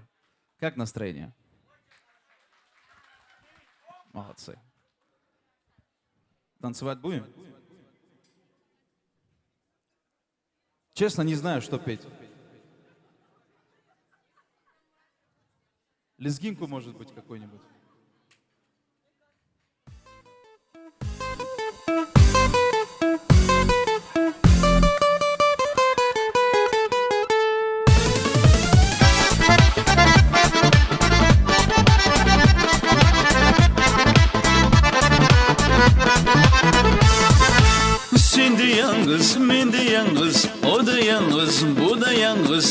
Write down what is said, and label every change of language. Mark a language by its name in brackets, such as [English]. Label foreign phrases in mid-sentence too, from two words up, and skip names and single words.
[Russian] Как настроение? Молодцы. Танцевать будем? Честно, не знаю, что петь. Лезгинку, может быть, какой-нибудь. [Azerbaijani] Sen de yalnız, men de yalnız, o da yalnız, bu da yalnız.